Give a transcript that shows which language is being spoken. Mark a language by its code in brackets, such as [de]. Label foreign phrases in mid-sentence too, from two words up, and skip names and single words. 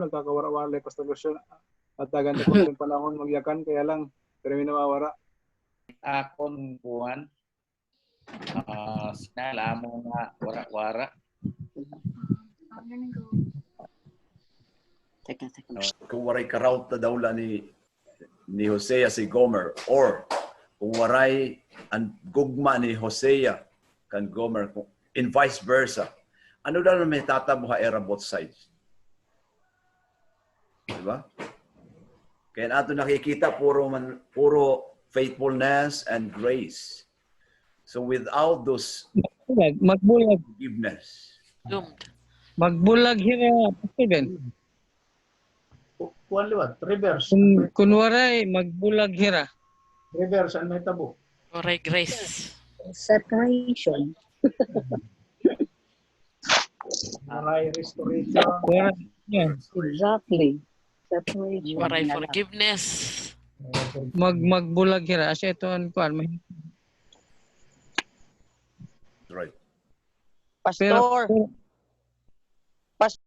[war] Nagkakawara-wara Pastor Lucian. At tagan ko yung panahon magyakan, [tl] kaya lang, [war] pero may nawawara. Akon buwan. Sinala mo nga wara-wara. Kung waray karauta daw la ni Hosea si Gomer, or kung waray ang gugma ni Hosea kan Gomer, in [en] vice versa, [war] ano daw may tatabo ha era [en] both sides? [tl] Diba? Kaya nato nakikita puro [en] faithfulness and grace. So without those [war] Magbulag. [en] forgiveness, Doomed. [war] Magbulag hira, Pastor Ben. Kuan liwat, reverse. Kunwaray, magbulag hira. Reverse ang may tabo. Oray grace. [en] Separation. [war] Aray restoration. [en] Yeah. Exactly. Separation. [war] Oray forgiveness. Magbulag hira. [tl] Kasi ito ang [war] kuan. [en] right? Pastor.